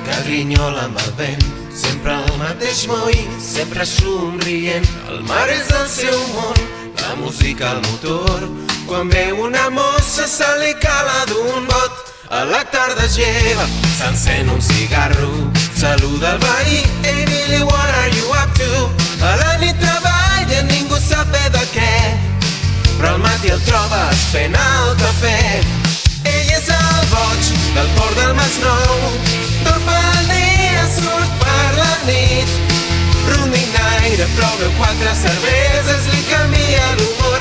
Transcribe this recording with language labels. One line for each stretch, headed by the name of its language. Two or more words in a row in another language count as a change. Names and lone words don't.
Catalan: grinyola amb el vent, sempre el mateix moí, sempre somrient. El mar és el seu món, la música al motor. Quan veu una mossa se li cala d'un bot. A la tarda es lleva, s'encén un cigarro, saluda el veí.
English: Hey Billy, what are you up to?
Catalan: A la nit treballa, ningú sap bé de què, però al matí el trobes fent el cafè. Ell és el boig del port del Masnou, tot pel dia surt per la nit. Rondinaire, però veu 4 cerveses, li canvia l'humor.